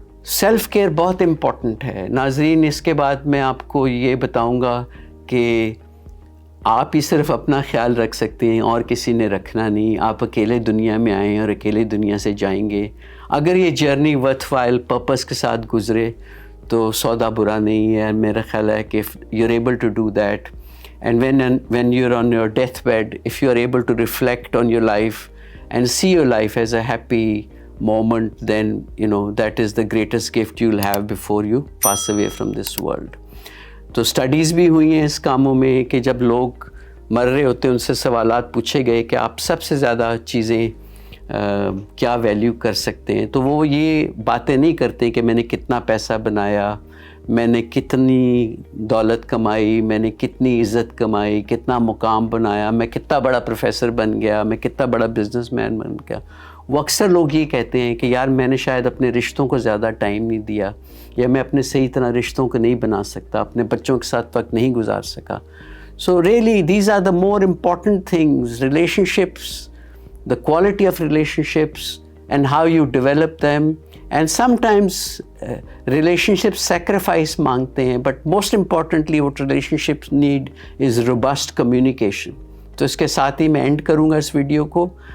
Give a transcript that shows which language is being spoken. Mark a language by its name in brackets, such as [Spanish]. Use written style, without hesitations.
[Urdu] Self care بہت important ہے ناظرین. اس کے بعد میں آپ کو یہ بتاؤں گا کہ آپ ہی صرف اپنا خیال رکھ سکتے ہیں اور کسی نے رکھنا نہیں. آپ اکیلے دنیا میں آئیں اور اکیلے دنیا سے جائیں گے. اگر یہ جرنی ورتھ وائل پرپس کے ساتھ گزرے تو سودا برا نہیں ہے. [English] میرا خیال ہے کہ you are able to do that. And when you're on your deathbed, if you're able to reflect on your life and see your life as a happy moment, then that is the greatest gift you'll have before you pass away from this world. [Urdu] تو studies بھی ہوئی ہیں اس کاموں میں کہ جب لوگ مر رہے ہوتے ہیں ان سے سوالات پوچھے گئے کہ آپ سب سے زیادہ چیزیں کیا ویلیو کر سکتے ہیں, تو وہ یہ باتیں نہیں کرتے کہ میں نے کتنا پیسہ بنایا, میں نے کتنی دولت کمائی, میں نے کتنی عزت کمائی, کتنا مقام بنایا, میں کتنا بڑا پروفیسر بن گیا, میں کتنا بڑا بزنس مین بن گیا. وہ اکثر لوگ یہ کہتے ہیں کہ یار میں نے شاید اپنے رشتوں کو زیادہ ٹائم نہیں دیا, یا میں اپنے صحیح طرح رشتوں کو نہیں بنا سکتا, اپنے بچوں کے ساتھ وقت نہیں گزار سکا. [English] So really these are the more important things, relationships, the quality of relationships and how you develop them. And sometimes relationships sacrifice [Urdu] مانگتے ہیں, [English] but most importantly what relationships need is robust communication. [Urdu] تو اس کے ساتھ ہی میں and کروں گا اس video کو.